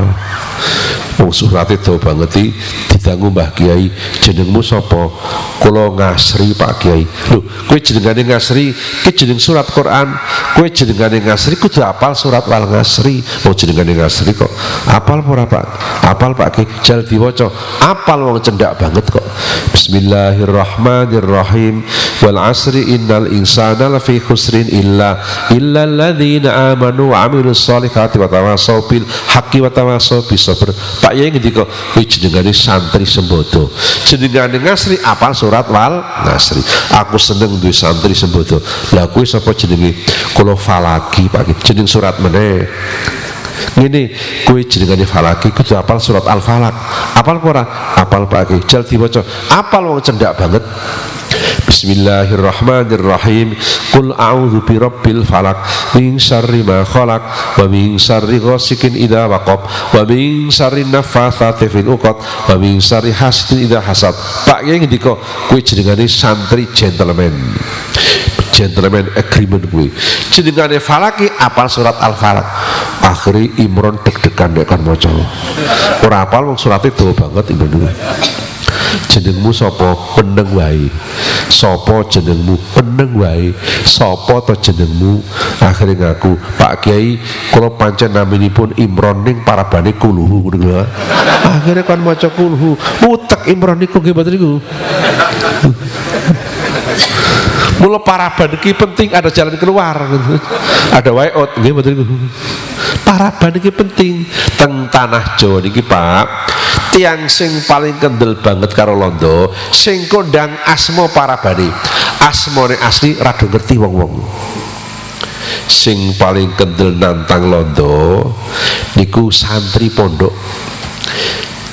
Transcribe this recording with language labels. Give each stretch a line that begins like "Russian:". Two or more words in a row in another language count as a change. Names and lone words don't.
Javanese: Wong surate dawa banget iki didangu Mbah Kiai, jenengmu sapa? Kula Ngasri Pak Kiai. Lho, kowe jenengane Ngasri, ki jeneng surat Quran. Kowe jenengane Ngasri kudu apal surat Wal Ngasri. Oh jenengane Ngasri kok. Apal ora Pak? Apal Pak Kiai, jal diwaca. Apal wong cendak banget kok.
Arabic: بسم الله الرحمن الرحيم. والعصر إن الإنسان لفي خسر إلا الذين آمنوا وعملوا الصالحات وتواصوا بالحق وتواصوا بالصبر.
Javanese: Pak Yai ngendika, kuwi jenengane santri sembodo. Jenengane Ngasri apal surat Wal Ngasri. Aku seneng duwe santri sembodo. Lah kuwi sapa jenenge? Kula Falaki Pak. Jeneng surat meneh. Ngene, kowe jenengane Falaki kudu apal surat Al-Falaq. Apal ora? Apal Pak. Jal diwaca. Apal wong cendak banget.
Arabic: بسم الله الرحمن الرحيم. قل أعوذ برب الفلق من شر ما خلق ومن شر غاسق إذا وقب ومن شر النفاثات في العقد ومن شر حاسد إذا حسد.
Javanese: Pak Yai ngendika kowe jenengane santri
English: gentleman agreement
Javanese: kuwi. Jenengane Falaki apal surat Al-Falaq. Akhire Imron deg-degan nek kan maca. Ora apal wong surate dawa banget Imron. Jenengmu sapa? Peneng wae. Sapa jenengmu? Peneng wae. Sapa to jenengmu? Akhire ngaku, Pak Kiai, kula pancen naminipun Imron ning parabane kulhu ngono lho. Akhire kan maca kulhu. Utek Imron niku nggih mboten niku. Mula paraban iki penting,
Indonesian: ada jalan keluar.
Javanese: Ada
English: way out
Javanese: nggih mboten niku. Paraban iki penting teng tanah Jawa niki Pak. Tiang sing paling kendel banget karo londo sing kondang asma parabane. Asmane asli rada ngerti wong-wong. Sing paling kendel nantang londo niku santri pondok.